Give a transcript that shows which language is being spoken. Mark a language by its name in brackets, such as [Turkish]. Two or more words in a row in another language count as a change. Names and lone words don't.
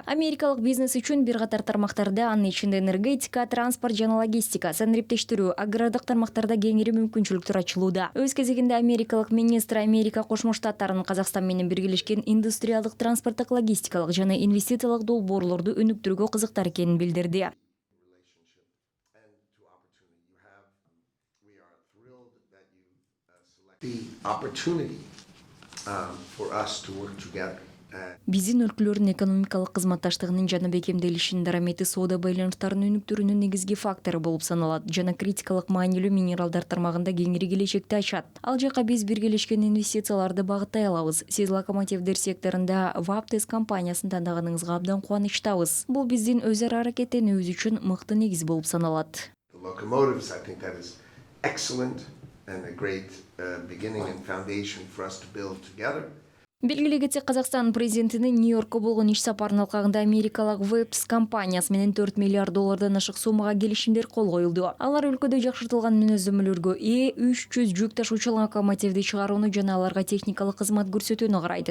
[Kyrgyz] Америкалык бизнес үчүн бир катар тармактарда, анын ичинде энергетика, транспорт жана логистика, санариптештирүү, агрардык тармактарда кеңири мүмкүнчүлүктөр ачылууда. Өз кезегинде америкалык министр Америка Кошмо Штаттарынын Казакстан менен биргелешкен индустриалдык, транспорттук, логистикалык жана инвестициялык долбоорлорду өнүктүрүүгө кызыктар экенин билдирди. [English] The opportunity for us to work together. [Kyrgyz] Биздин өлкөлөрдүн экономикалык кызматташтыгынын жана бекемделишинин дарамети соода байланыштарынын өнүктүрүүнүн негизги фактору болуп саналат жана критикалык маанилүү минералдар тармагында кеңири келечекти ачат. Ал жака биз биргелешкен инвестицияларды багыттай алабыз. Сиз локомотивдер секторунда Ваптес компаниясын тандаганыңызга абдан кубанычтабыз. Бул биздин өз ара аракеттенүүбүз үчүн мыкты негиз болуп саналат. [English] The locomotives, I think that is excellent and a great beginning and foundation for us to build together. [Kyrgyz] Белгилей кетсек, Казакстан президентинин Нью-Йоркко болгон иш сапарынын алкагында америкалык Вебс компаниясы менен $4 миллиард ашык суммага келишимдер кол коюлду. Алар өлкөдө жакшыртылган мүнөздөмөлөргө 300 жүк ташуучу локомотивди чыгарууну жана аларга техникалык кызмат көрсөтүүнү карайт.